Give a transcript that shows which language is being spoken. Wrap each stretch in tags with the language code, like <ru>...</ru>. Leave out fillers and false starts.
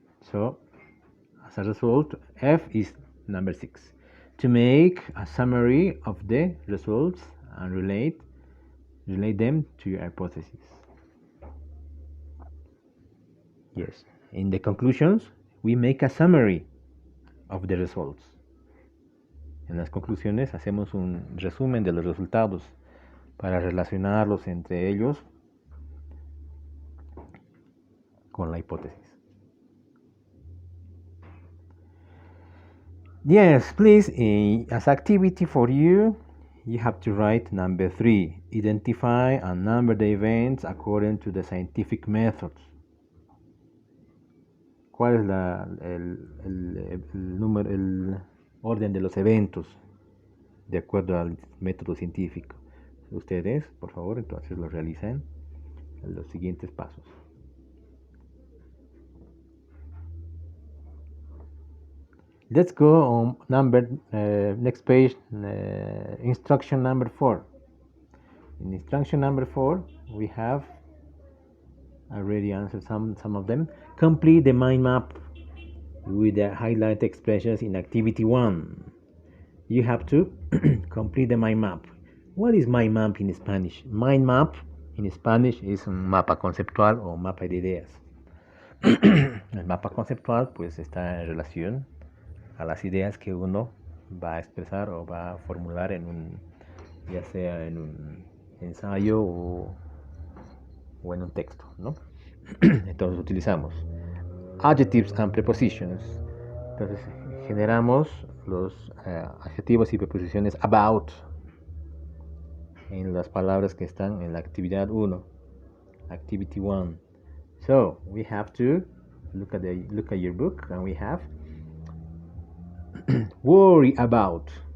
<en>So, as a result, F is number 6. To make a summary of the results and relate them to your hypothesis. Yes. In the conclusions, we make a summary of the results.</en> <es>En las conclusiones hacemos un resumen de los resultados para relacionarlos entre ellos con la hipótesis.</es> <en>Yes, please, as activity for you, you have to write number 3. Identify and number the events according to the scientific methods.</en> <es>¿Cuál es el orden de los eventos de acuerdo al método científico? Ustedes, por favor, entonces lo realizan en los siguientes pasos.</es> <en>Let's go on next page, instruction number 4. In instruction number 4, we have already answered some of them. Complete the mind map with the highlighted expressions in activity 1. You have to complete the mind map. What is mind map in Spanish? Mind map in Spanish</en> <es>es un mapa conceptual o mapa de ideas. El mapa conceptual pues está en relación a las ideas que uno va a expresar o va a formular ya sea en un ensayo o en un texto, ¿no? Entonces utilizamos</es> <en>adjectives and prepositions.</en> <es>Entonces generamos los adjetivos y preposiciones about en las palabras que están en la actividad 1, activity 1.</es> <en>So we have to look at your book, and we have worry about.</en>